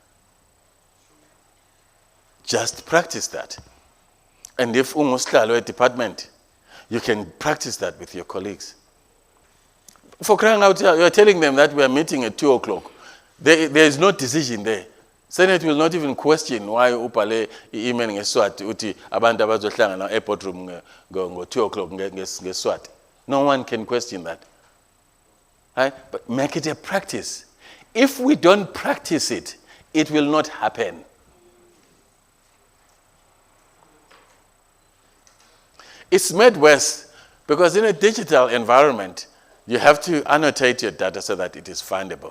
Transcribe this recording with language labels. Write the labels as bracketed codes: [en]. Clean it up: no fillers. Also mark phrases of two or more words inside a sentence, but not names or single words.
[en] Just practice that. And if a department, you can practice that with your colleagues. For crying out loud, you're telling them that we are meeting at 2 o'clock. There is no decision there. Senate will not even question why [ss] upale emailing eSwati uti abantu abazohlangana na [en] airport room go 2 o'clock ngeSwati. No one can question that. Right? But make it a practice. If we don't practice it, it will not happen. It's made worse because in a digital environment, you have to annotate your data so that it is findable.